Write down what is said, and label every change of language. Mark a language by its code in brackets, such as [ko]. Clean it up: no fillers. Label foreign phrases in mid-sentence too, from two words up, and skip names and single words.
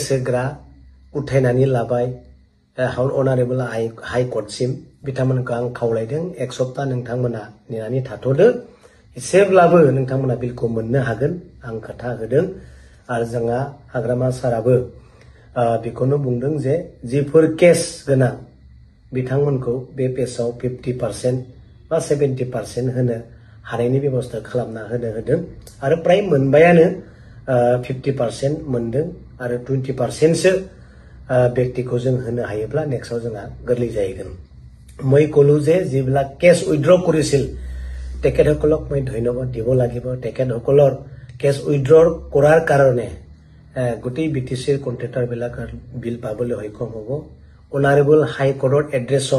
[brx] होग्रा उथायनानै लाबाय [en] honourable high court [brx] बिथांमोनखौ आं खावलायदों एक सप्ताह नोंथांमोना नेनानै थाथ'दो एसेब्लाबो नोंथांमोना बिलखौ मोननो हागोन आं खोथा होदों आरो जोंहा हाग्रामा साराबो बेखौनो बुंदों जे जिफोर केस गोनां बिथांमोनखौ बे पेजआव 50% बा 70% होनो हानायनि बेबस्था खालामना होदों आरो प्राय मोनबायानो 50% मोनदों आरो 20%सो व्यक्तिखौ जों होनो हायोब्ला नेक्स्टआव जोंहा गोरलै जाहैगोन [as] মই কলো যে যিবিলাক [en] case withdraw [as] কৰিছিল তেখেতসকলক মই ধন্যবাদ দিব লাগিব তেখেতসকলৰ [en] case withdraw [as] কৰাৰ কাৰণে গোটেই বিটিচিৰ কন্ট্ৰেক্টৰ বিলাকৰ বিল পাবলৈ সক্ষম হ'ব [en] honourable high court [as] এড্ৰেছত